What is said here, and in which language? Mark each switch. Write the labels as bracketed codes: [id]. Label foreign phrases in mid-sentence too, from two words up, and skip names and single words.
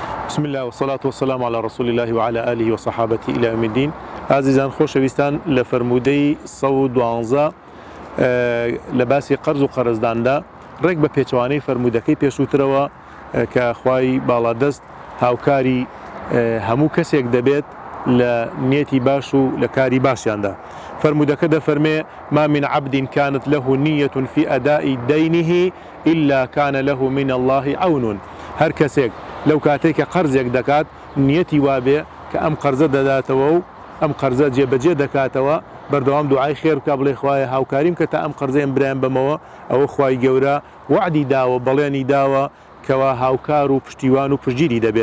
[ar] بسم الله والصلاة والسلام على رسول الله وعلى آله وصحابته إلى يوم الدين. [ckb] عزيزان خۆشەویستان لە فەرموودەی 112 لە باسی قەرز و قەرزداندا ڕێک بە پێچەوانەی فەرموودەکەی پێشووترەوە کە خوای باڵادەست هاوکاری هەموو کەسێک دەبێت لە نیەتی باش و لە کاری باشیاندا. فەرموودەکە دەفەرمێ [ar] ما من عبد كانت له نية في أداء دينه إلا كان له من الله عون. [ckb] هەر کەسێک لەو کاتێک کە قەرزێک دەکات نیەتی وابێ کە ئەم قەرزە دەداتەوە و ئەم قەرزە جێبەجێ دەکاتەوە بەردەوام دوعای خێر بکە بڵێ خوایە هاوکاریم کە تا ئەم قەرزەیەم برایان بمەوە ئەوە خوای گەورە وعدی داوە بەڵێنی داوە کەوا هاوکار و پشتیوان و پشتگیری دەبێت.